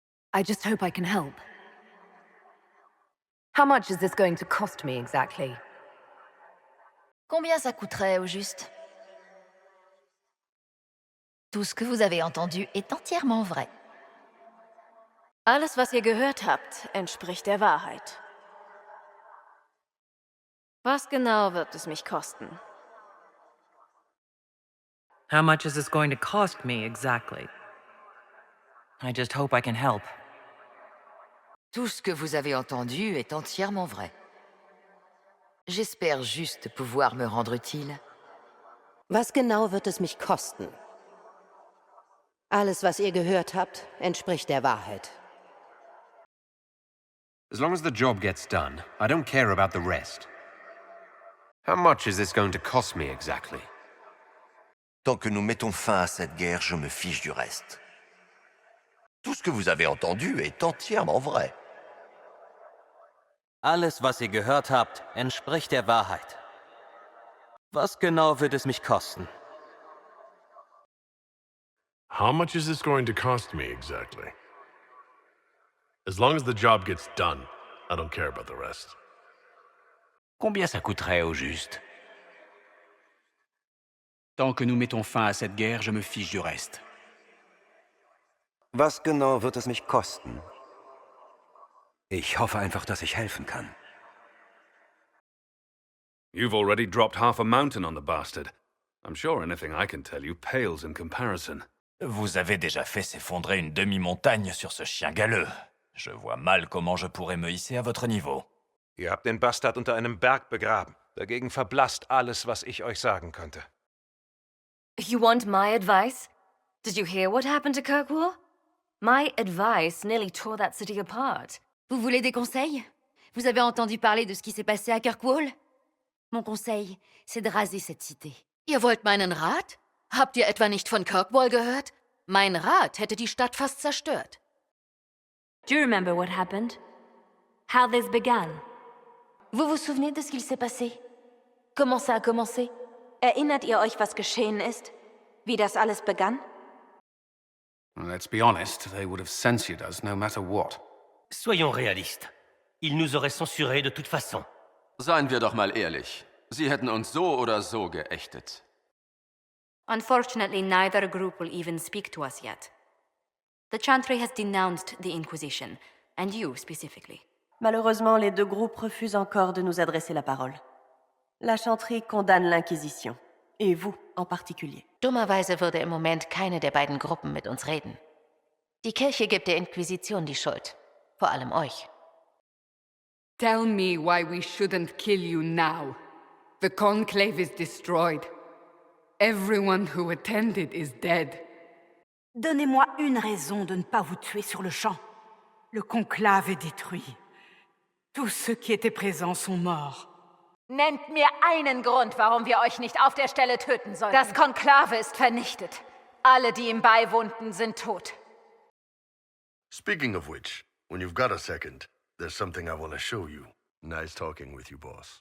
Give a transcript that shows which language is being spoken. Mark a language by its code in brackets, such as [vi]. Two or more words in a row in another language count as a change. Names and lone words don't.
[en] I just hope I can help. How much is this going to cost me exactly? [fr] Combien ça coûterait au juste? Tout ce que vous avez entendu est entièrement vrai. [de] Alles, was ihr gehört habt, entspricht der Wahrheit. Was genau wird es mich kosten? [en] How much is this going to cost me exactly? I just hope I can help. [fr] Tout ce que vous avez entendu est entièrement vrai. J'espère juste pouvoir me rendre utile. [de] Was genau wird es mich kosten? Alles, was ihr gehört habt, entspricht der Wahrheit. [en] As long as the job gets done, I don't care about the rest. How much is this going to cost me exactly? [fr] Tant que nous mettons fin à cette guerre, je me fiche du reste. Tout ce que vous avez entendu est entièrement vrai. [de] Alles, was ihr gehört habt, entspricht der Wahrheit. Was genau wird es mich kosten? [en] How much is this going to cost me exactly? As long as the job gets done, I don't care about the rest. [fr] Combien ça coûterait au juste? Tant que nous mettons fin à cette guerre, je me fiche du reste. [de] Was genau wird es mich kosten? Ich hoffe einfach, dass ich helfen kann. [en] You've already dropped half a mountain on the bastard. I'm sure anything I can tell you pales in comparison. [fr] Vous avez déjà fait s'effondrer une demi-montagne sur ce chien galeux. Je vois mal comment je pourrais me hisser à votre niveau. [de] Ihr habt den Bastard unter einem Berg begraben. Dagegen verblasst alles, was ich euch sagen könnte. [en] You want my advice? Did you hear what happened to Kirkwall? My advice nearly tore that city apart. [fr] Vous voulez des conseils? Vous avez entendu parler de ce qui s'est passé à Kirkwall? Mon conseil, c'est de raser cette cité. [de] Ihr wollt meinen Rat? Habt ihr etwa nicht von Kirkwall gehört? Mein Rat hätte die Stadt fast zerstört. [en] Do you remember what happened? How this began? [fr] Vous vous souvenez de ce qu'il s'est passé? Comment ça a commencé? [de] Erinnert ihr euch, was geschehen ist? Wie das alles begann? [en] Let's be honest, they would have censored us no matter what. [fr] Soyons réalistes. Ils nous auraient censurés de toute façon. [de] Seien wir doch mal ehrlich. Sie hätten uns so oder so geächtet. [en] Unfortunately, neither group will even speak to us yet. The Chantry has denounced the Inquisition, and you specifically. [fr] Malheureusement, les deux groupes refusent encore de nous adresser la parole. La Chantry condamne l'Inquisition, et vous en particulier. [de] Dummerweise würde im Moment keine der beiden Gruppen mit uns reden. Die Kirche gibt der Inquisition die Schuld. Vor allem euch. [en] Tell me why we shouldn't kill you now. The conclave is destroyed. Everyone who attended is dead. [fr] Donnez-moi une raison de ne pas vous tuer sur le champ. Le conclave est détruit. Tous ceux qui étaient présents sont morts. [de] Nennt mir einen Grund, warum wir euch nicht auf der Stelle töten sollten. Das Konklave ist vernichtet. Alle, die ihm beiwohnten, sind tot. [en] Speaking of which, when you've got a second, there's something I want to show you. Nice talking with you, boss.